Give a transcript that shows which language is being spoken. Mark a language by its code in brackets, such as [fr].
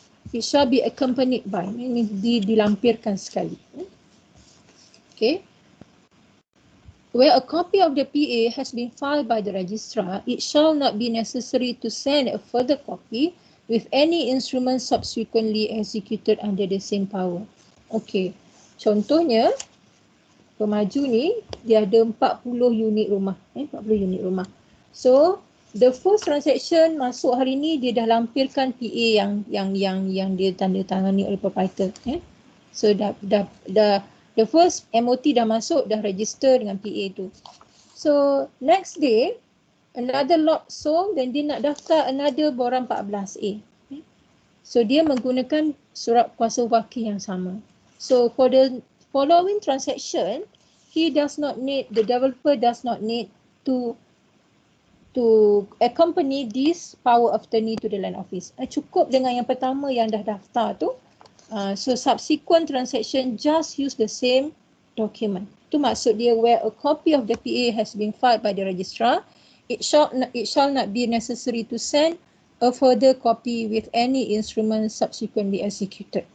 [en] It shall be accompanied by, [ms] ini dilampirkan sekali. [en] Okay. Where a copy of the PA has been filed by the registrar, it shall not be necessary to send a further copy with any instrument subsequently executed under the same power. Okay. [ms] Contohnya, pemaju ni dia ada 40 unit rumah. 40 unit rumah. So, [en] the first transaction [ms] masuk hari ni dia dah lampirkan PA yang dia tanda tangani oleh proprietor. So the first MOT dah masuk, dah register dengan PA tu. [en] So next day another lot sold [ms] dan dia nak daftar [en] another borang 14A. [ms] So dia menggunakan surat kuasa wakil yang sama. [en] So for the following transaction, the developer does not need to accompany this power of attorney to the land office. [ms] Cukup dengan yang pertama yang dah daftar tu. [en] So subsequent transaction just use the same document. [ms] Itu maksud dia [en] where a copy of the PA has been filed by the registrar, it shall not be necessary to send a further copy with any instrument subsequently executed.